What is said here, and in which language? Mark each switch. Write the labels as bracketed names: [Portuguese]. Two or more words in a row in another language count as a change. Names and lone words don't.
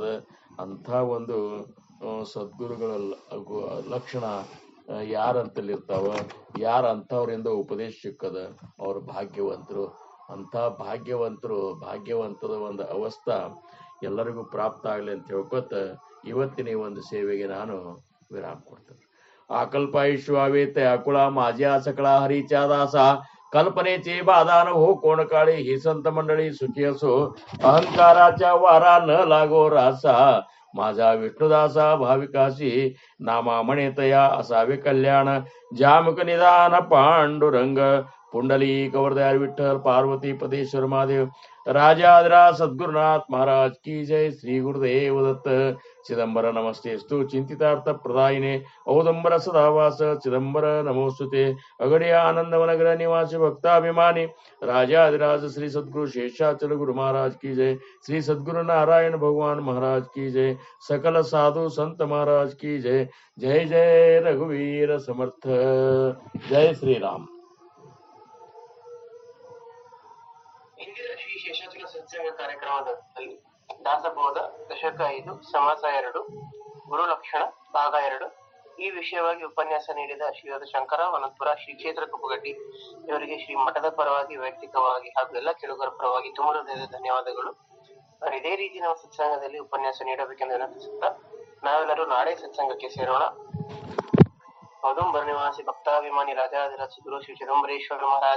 [Kannada] ಅಂಥ ಒಂದು ಸದ್ಗುರುಗಳ ಲಕ್ಷಣ ಯಾರಂತಲ್ಲಿರ್ತಾವ, ಯಾರ ಅಂಥವ್ರಿಂದ ಉಪದೇಶ ಸಿಕ್ಕದ ಅವ್ರ ಭಾಗ್ಯವಂತರು. ಅಂಥ ಭಾಗ್ಯವಂತದ ಒಂದು ಅವಸ್ಥಾ ಎಲ್ಲರಿಗೂ ಪ್ರಾಪ್ತ ಆಗ್ಲಿ ಅಂತ ಹೇಳ್ಕೊತ ಇವತ್ತಿನ ಒಂದು ಸೇವೆಗೆ ನಾನು ವಿರಾಮ ಕೊಡ್ತೇನೆ. [Marathi] आकल्पायुष्वावेत अकुळा माझ्या सकळा हरीच्या दासा कल्पनेचे बाधान हो कोण काळी ही संत मंडळी सुखी असो अहंकाराच्या वारा न लागो रासा माझा विष्णुदासा भाविकाशी नामा म्हणेतया असावे कल्याण. जामक निदान पांडुरंग पुंडलिक वरदयाल विठ्ठल पार्वती पदेश्वर महादेव. [Hindi] राजाधिराज सद्गुरुनाथ महाराज की जय. [Marathi] श्री गुरुदेव दत्त. [Sanskrit] चिदंबर नमस्तेस्तु चिंतितार्थ प्रदायिने औदंबर सदावास चिदंबर नमोस्तुते. [Hindi] अगडिया आनंदवनगर निवासी भक्ताभिमानी राजाधिराज श्री सद्गुरु शेषाचल गुरु महाराज की जय. श्री सद्गुरु नारायण भगवान महाराज की जय. सकल साधु संत महाराज की जय. [Marathi] जय जय रघुवीर समर्थ. जय श्रीराम. [Kannada] ಇಂದಿನ ಶ್ರೀ ಶೇಷಾಚಲ ಸತ್ಸಂಗ ಕಾರ್ಯಕ್ರಮದಲ್ಲಿ ದಾಸಬೋಧ ದಶಕ 5 ಸಮಾಸ 2 ಗುರುಲಕ್ಷಣ ಭಾಗ 2 ಈ ವಿಷಯವಾಗಿ ಉಪನ್ಯಾಸ ನೀಡಿದ ಶ್ರೀಯುತ ಶಂಕರ ಅನಂತಪುರ ಶ್ರೀ ಕ್ಷೇತ್ರ ಕುಪ್ಪಗಡ್ಡಿ ಇವರಿಗೆ ಶ್ರೀ ಮಠದ ಪರವಾಗಿ ವೈಯಕ್ತಿಕವಾಗಿ ಹಾಗೂ ಎಲ್ಲ ಕೇಳುಗರ ಪರವಾಗಿ ತುಂಬ ಹೃದಯದ ಧನ್ಯವಾದಗಳು. ಇದೇ ರೀತಿ ನಾವು ಸತ್ಸಂಗದಲ್ಲಿ ಉಪನ್ಯಾಸ ನೀಡಬೇಕೆಂದು ವಿನಂತಿಸುತ್ತಾ ನಾವೆಲ್ಲರೂ ನಾಳೆ ಸತ್ಸಂಗಕ್ಕೆ ಸೇರೋಣ. ಔದುಂಬರ ನಿವಾಸಿ ಭಕ್ತಾಭಿಮಾನಿ ರಾಜಾಧಿರಾಜ ಗುರು ಶ್ರೀ ಚಿದಂಬರೇಶ್ವರ ಮಹಾರಾಜ್